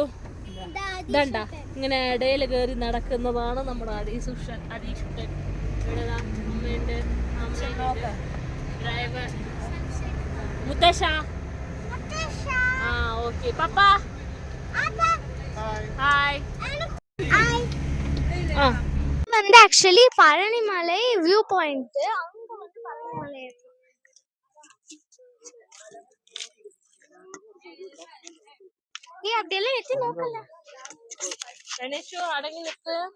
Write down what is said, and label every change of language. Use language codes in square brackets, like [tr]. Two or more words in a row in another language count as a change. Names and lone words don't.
[ml] ഇതണ്ട ഇങ്ങനെ ഇടയിൽ കയറി നടക്കുന്നതാണ് നമ്മുടെ അതീഷുട്ടൻ. ഇവിടെ അമ്മയുണ്ട്, അമ്മയുണ്ട്, ഡ്രൈവർ മുത്തശ്ശ. ആ ഓക്കെ പപ്പ ഹായ്. [ta] வந்து ஆக்சுவலி பழனிமலை [en] view point. [ta] அங்க வந்து பழனிமலை அப்படியெல்லாம் எத்தி நோக்கல. அடங்கி நிற்கு.